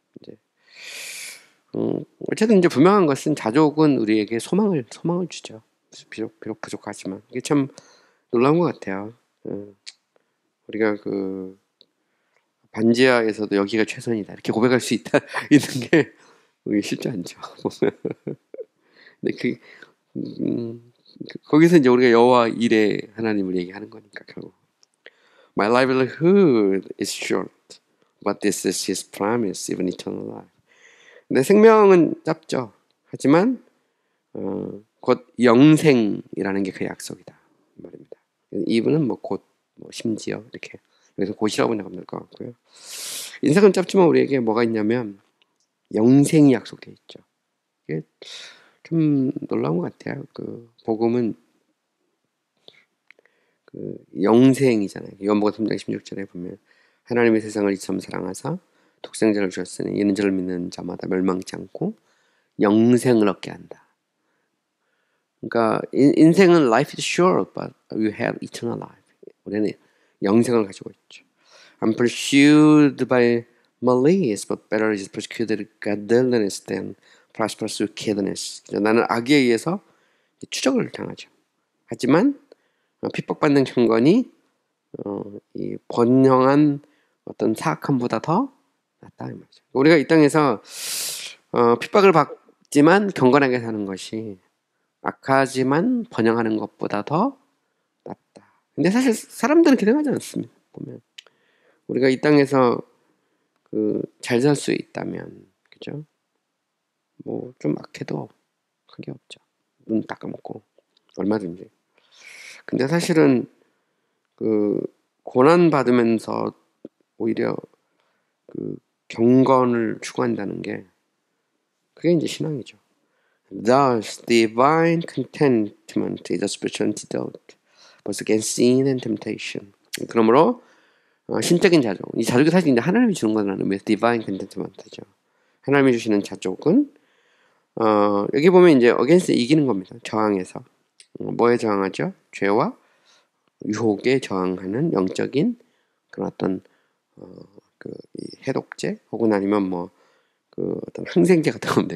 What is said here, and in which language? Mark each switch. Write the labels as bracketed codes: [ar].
[ko] 이제 어쨌든 이제 분명한 것은 자족은 우리에게 소망을 주죠. 비록 부족하지만 이게 참 놀라운 것 같아요. 우리가 그 반지하에서도 여기가 최선이다 이렇게 고백할 수 있다 있는 게 쉽지 않죠. 보면. 근데 거기서 이제 우리가 여호와 이레 하나님을 얘기하는 거니까 결국 [en] My livelihood is short, but this is His promise, even eternal life. [ko] 내 생명은 짧죠. 하지만 곧 영생이라는 게 그 약속이다 말입니다. 이분은 곧 심지어 이렇게 여기서 곧이라고 생각하면 될 것 같고요. 인생은 짧지만 우리에게 뭐가 있냐면 영생이 약속되어 있죠. 이게 좀 놀라운 것 같아요. 그 복음은 그 영생이잖아요. 요한복음 3장 16절에 보면 하나님의 세상을 이처럼 사랑하사 독생자를 주셨으니 이는 저를 믿는 자마다 멸망치 않고 영생을 얻게 한다. 그러니까 인생은 [en] life is short, but you have eternal life. [ko] 우리는 영생을 가지고 있죠. [en] I'm pursued by malice, but better is persecuted godliness than prosperous wickedness. [ko] 나는 악에 의해서 추적을 당하죠. 하지만 핍박받는 경건이 이 번영한 어떤 사악함보다 더 낫다 이 말이죠. 우리가 이 땅에서 핍박을 받지만 경건하게 사는 것이 악하지만 번영하는 것보다 더 낫다. 근데 사실 사람들은 그렇게 생각하지 않습니다. 보면 우리가 이 땅에서 잘 살 수 있다면, 그죠? 뭐 좀 악해도 크게 없죠. 눈 닦아먹고 얼마든지. 근데 사실은 고난 받으면서 오히려 경건을 추구한다는 게 그게 이제 신앙이죠. [en] Thus, divine contentment is a spiritual antidote, both against sin and temptation. [ko] 그러므로 신적인 자족, 이 자족이 사실 이제 하나님이 주는 거라는 의미에서 divine contentment죠. 하나님이 주시는 자족은 여기 보면 이제 against 이기는 겁니다. 저항해서 뭐에 저항하죠? 죄와 유혹에 저항하는 영적인 그런 어떤 이 해독제 혹은 아니면 어떤 항생제 같은 겁니다.